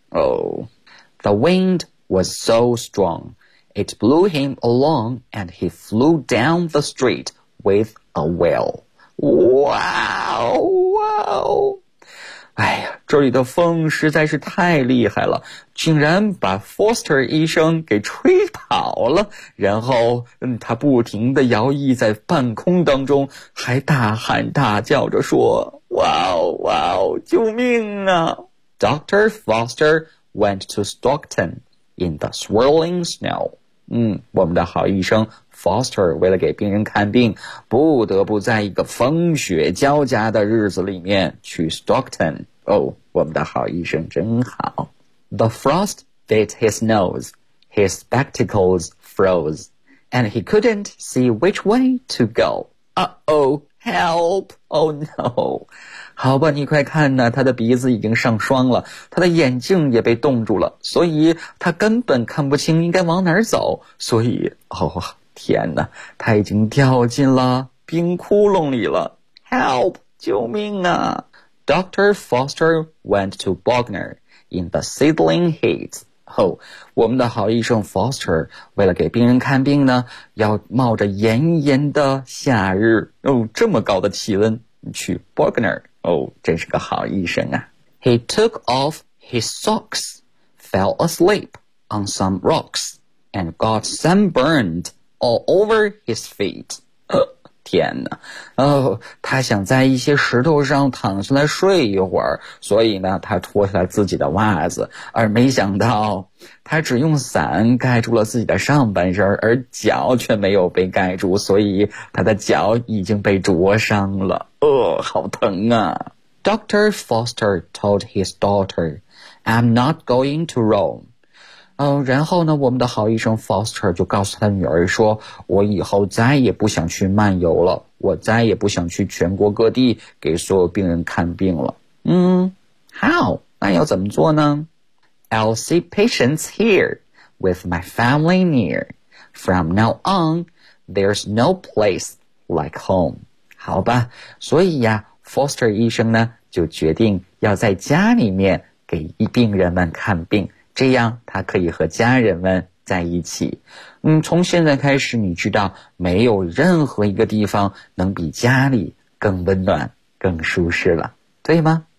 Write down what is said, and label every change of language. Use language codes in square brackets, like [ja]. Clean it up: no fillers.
[en] The wind was so strong, it blew him along and he flew down the street with a whale. Wow! [zh] 哎呀，这里的风实在是太厉害了，竟然把 Foster 医生给吹跑了，然后他不停地摇曳在半空当中，还大喊大叫着说 Wow! 救命啊！Dr. [en] Foster went to Stockton in the swirling snow. [zh] 我们的好医生 Foster 为了给病人看病，不得不在一个风雪交加的日子里面去 Stockton. 我们的好医生真好。 [en] The frost bit his nose, his spectacles froze, and he couldn't see which way to go. Help! Oh no! [zh] 好吧，你快看呢，他的鼻子已经上霜了，他的眼镜也被冻住了，所以他根本看不清应该往哪儿走，所以，哦，天哪，他已经掉进了冰窟窿里了。 Help! 救命啊！Dr. [en] Foster went to Bogner in the sizzling heat. [zh] 我们的好医生 Foster 为了给病人看病呢，要冒着炎炎的夏日，这么高的气温去 Bogner， 真是个好医生啊。 [en] He took off his socks, fell asleep on some rocks, and got sunburned all over his feet. [zh] 天哪，他想在一些石头上躺下来睡一会儿，所以呢，他脱下了自己的袜子，而没想到他只用伞盖住了自己的上半身，而脚却没有被盖住，所以他的脚已经被灼伤了。好疼啊。Dr. [en] Foster told his daughter, I'm not going to Rome. [zh] 然后呢，我们的好医生 Foster 就告诉他女儿说，我以后再也不想去漫游了，我再也不想去全国各地给所有病人看病了。 How? 那要怎么做呢？ [en] I'll see patients here with my family near. From now on, there's no place like home. [zh] 好吧，所以呀 ,Foster 医生呢就决定要在家里面给病人们看病，这样他可以和家人们在一起。从现在开始，你知道没有任何一个地方能比家里更温暖更舒适了，对吗？